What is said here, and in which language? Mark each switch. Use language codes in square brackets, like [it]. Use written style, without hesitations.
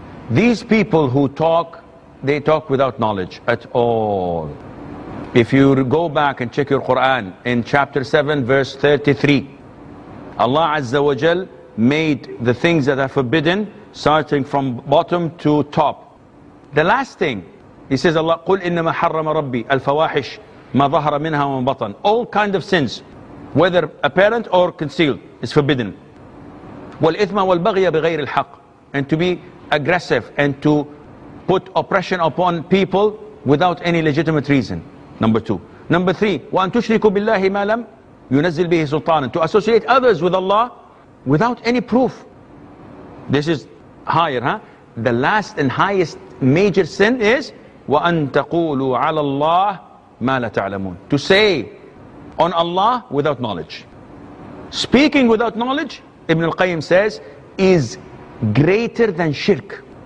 [en] These people who talk, they talk without knowledge at all. If you go back and check your Quran in chapter 7, verse 33, Allah Azza wa Jal made the things that are forbidden starting from bottom to top. The last thing, He says, Allah, [ar] قُلْ إِنَّمَا حَرَّمَ رَبِّي الْفَوَاحِشِ مَا ظَهَرَ مِنْهَا وَمَا بَطَنَ. [en] All kind of sins, whether apparent or concealed, is forbidden. [ar] وَالْإِثْمَ وَالْبَغْيَ بِغَيْرِ الْحَقِّ. [en] And to be aggressive and to put oppression upon people without any legitimate reason. Number two. Number three, [ar] وَأَن تُشْرِكُ بِاللَّهِ مَا لَمْ يُنَزِّلْ بِهِ سُلْطَانًا. [en] To associate others with Allah without any proof. This is higher, huh? The last and highest major sin is [ar] وَأَن تَقُولُوا عَلَى اللَّهِ مَا لَا تَعْلَمُونَ. [en] To say on Allah without knowledge. Speaking without knowledge, Ibn al-Qayyim says, is greater than shirk.